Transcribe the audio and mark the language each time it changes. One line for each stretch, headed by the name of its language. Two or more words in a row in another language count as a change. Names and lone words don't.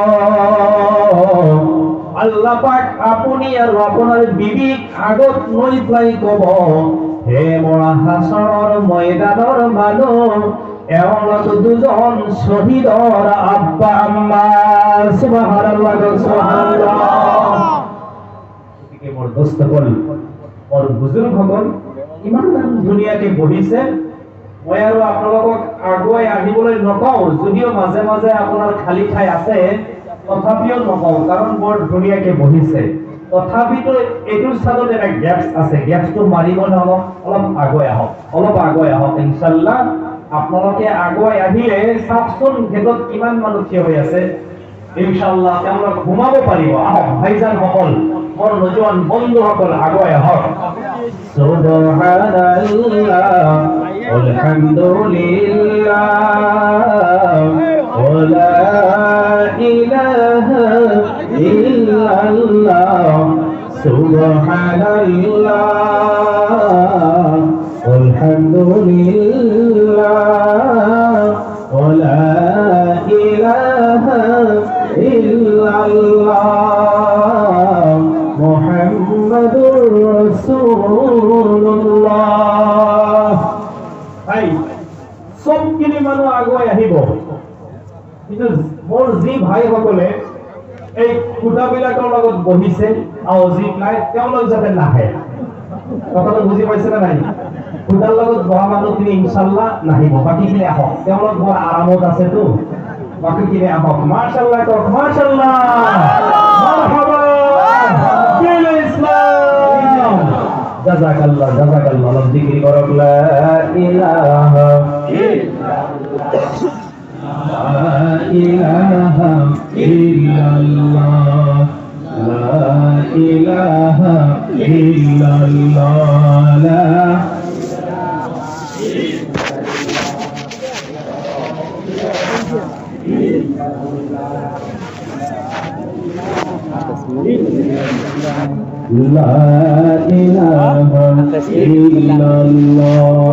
Assamese: আল্লাহ পাক আপুনি আৰু আপোনাৰ বিবিক আগত লৈ পাই কব হে মৰা হাসৰৰ ময়দানৰ মানুহ এওঁলোক দুজন শহীদৰ আব্বা আম্মা
Arabic: سبحان الله سبحان الله
Assamese: গতিকে মোৰ দোস্তসকল মোৰ বুজুৰ্গসকল ইমান ধুনীয়াকে বহিছে মই আৰু আপোনালোকক আগুৱাই আহিবলৈ নকওঁ যদিও মাজে মাজে আপোনাৰ খালী ঠাই আছে তথাপিও নকওঁ কাৰণ বৰ ধুনীয়াকে বহিছে তথাপিতো এইটোৰ চালত এটা গেপছ আছে গেপছটো মাৰিবলৈ অলপ আগুৱাই আহক ইনশাআল্লাহ আপোনালোকে আগুৱাই আহিলে চাওকচোন গেটত কিমান মানুহ থিয় হৈ আছে ইনশাআল্লাহ তেওঁলোক ঘুমাব পাৰিব আহক ভাইজান সকল মোৰ নজোৱান বন্ধুসকল আগুৱাই আহক
Arabic: سبحان الله الحمد لله و إله إلا الله سبحان الله الحمد لله و إله إلا الله محمد رسول الله.
Assamese: ভাই সবখিনি মানুহ আগুৱাই আহিব, কিন্তু মোৰ যি ভাইসকলে এই খুঁটাবিলাকৰ লগত বহিছে আৰু যি নাই তেওঁলোক যাতে নাহে। কথাটো বুজি পাইছে নে নাই? খুঁটাৰ লগত বহা মানুহখিনি ইনশাল্লাহ নাহিব, বাকীখিনি আহক। তেওঁলোক বৰ আৰামত আছেতো, বাকীখিনি আহক। মাশাআল্লাহ কওক,
Arabic: ما شاء الله، مرحبا,
Assamese: দিল ইসলাম।
Arabic: جزاك الله، جزاك الله.
Assamese: অলপ জিকির কৰক,
Arabic: لا إله إلا الله، لا إله إلا الله، لا إله إلا الله، لا لا إله إلا الله،